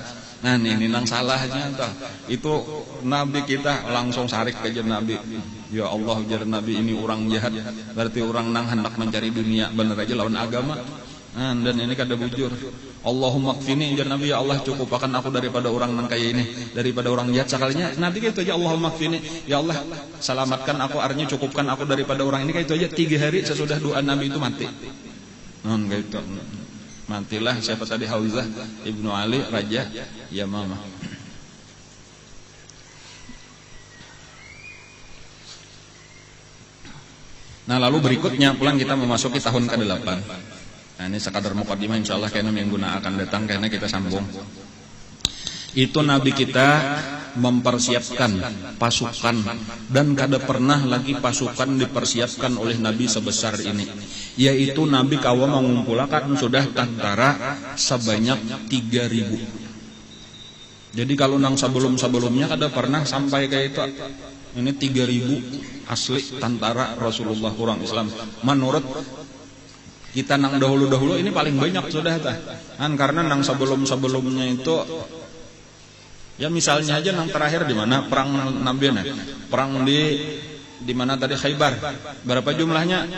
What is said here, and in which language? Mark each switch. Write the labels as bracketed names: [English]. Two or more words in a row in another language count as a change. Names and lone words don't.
[Banjar] Nah ini nang salahnya toh. Itu Nabi kita langsung sarik ke Nabi. Ya Allah jar Nabi ini orang jahat. Berarti orang nang hendak mencari dunia, bener aja lawan agama. Nah, dan ini kada bujur. [Arabic] اللهم اكفني [Banjar] jar Nabi, ya Allah cukupkan aku daripada orang nang kaya ini, daripada orang jahat sekalinya. Nabi gitu aja [Arabic] اللهم اكفني, [Indonesian] ya Allah selamatkan aku, artinya cukupkan aku daripada orang ini. Kayak itu aja 3 hari sesudah doa Nabi itu mati. Non gitu. Matilah siapa tadi Hauzah ibnu Ali Raja Yamamah. [Banjar] Nah lalu berikutnya pulang kita memasuki tahun ke-8. [Indonesian] Nah ini sekadar mukadimah, insyaallah kayaknya minggu akan datang kayaknya kita sambung. [Banjar] Itu Nabi kita mempersiapkan pasukan dan kada pernah lagi pasukan dipersiapkan oleh Nabi sebesar ini. Yaitu Nabi kawa mengumpulkan sudah tentara sebanyak 3.000. Jadi kalau nang sebelum-sebelumnya kada pernah sampai kayak itu. Ini 3.000 asli tentara Rasulullah orang Islam. Menurut kita nang dahulu-dahulu ini paling banyak sudah kan, karena nang sebelum-sebelumnya itu ya misalnya aja nang terakhir di mana perang Nabi perang di mana tadi Khaybar, berapa jumlahnya?